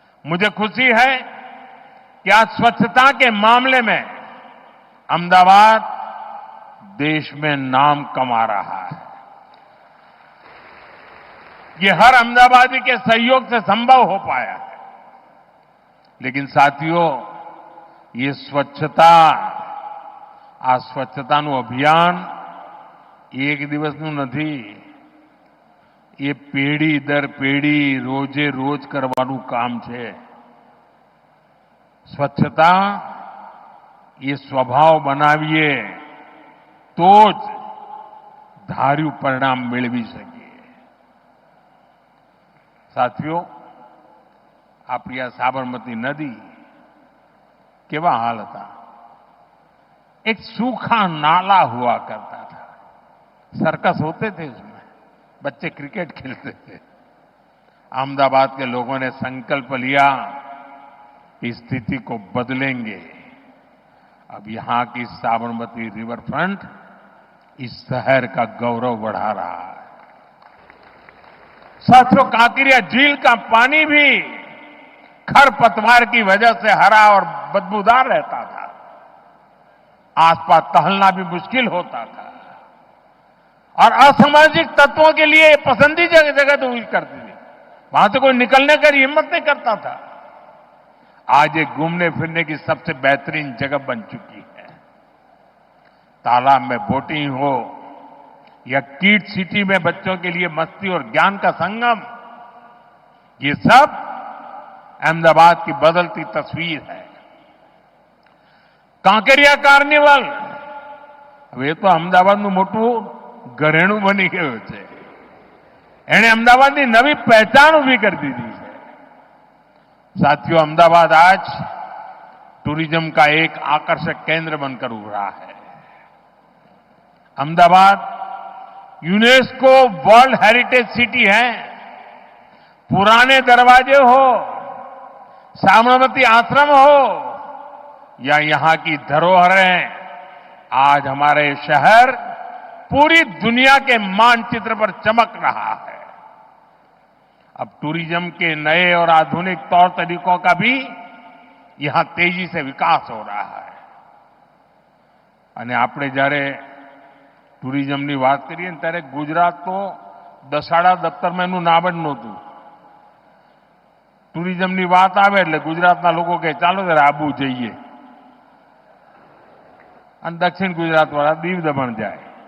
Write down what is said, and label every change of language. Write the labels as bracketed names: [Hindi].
[Hindi] मुझे खुशी है कि आज स्वच्छता के मामले में अहमदाबाद देश में नाम कमा रहा है। ये हर अहमदाबादी के सहयोग से संभव हो पाया है। लेकिन साथियों, ये स्वच्छता [Gujarati] आ स्वच्छताનું અભિયાન એક દિવસનું નથી, એ પેઢી દર પેઢી રોજે રોજ કરવાનું કામ છે। સ્વચ્છતા એ સ્વભાવ બનાવીએ તો જ ધાર્યું પરિણામ મેળવી શકીએ। साथियों, આપણી આ સાબરમતી નદી કેવા [Hindi] हाल था। एक सूखा नाला हुआ करता था, सर्कस होते थे उसमें, बच्चे क्रिकेट खेलते थे। अहमदाबाद के लोगों ने संकल्प लिया कि स्थिति को बदलेंगे। अब यहां की साबरमती रिवर फ्रंट इस शहर का गौरव बढ़ा रहा है। साथियों, कांकरिया झील का पानी भी खरपतवार की वजह से हरा और बदबूदार रहता था। आसपास टहलना भी मुश्किल होता था और असामाजिक तत्वों के लिए पसंदीदा जगह तो हुई करती थी। वहां से कोई निकलने की हिम्मत नहीं करता था। आज ये घूमने फिरने की सबसे बेहतरीन जगह बन चुकी है। तालाब में बोटिंग हो या किड सिटी में बच्चों के लिए मस्ती और ज्ञान का संगम, ये सब अहमदाबाद की बदलती तस्वीर है। [Gujarati] કાંકરિયા કાર્નિવલ હવે તો અમદાવાદનું મોટું ઘરેણું બની ગયું છે। એણે અમદાવાદની નવી પહેચાન ઉભી કરી દીધી છે। [Hindi] साथियों, अहमदाबाद आज टूरिज्म का एक आकर्षक केंद्र बनकर उभरा है। Ahmedabad UNESCO world heritage city है। पुराने दरवाजे हो, साबरमती आश्रम हो या यहां की धरोहरें, आज हमारे शहर पूरी दुनिया के मानचित्र पर चमक रहा है। अब टूरिज्म के नए और आधुनिक तौर तरीकों का भी यहां तेजी से विकास हो रहा है। [Gujarati] અને આપણે જ્યારે ટુરિઝમની વાત કરીએ ને ત્યારે ગુજરાત તો દસાડા દફતરમાં એનું નામ જ નહોતું। ટુરિઝમની વાત આવે એટલે ગુજરાતના લોકો કહે ચાલો જરા આબુ જઈએ, અને દક્ષિણ ગુજરાતવાળા દીવ દમણ જાય।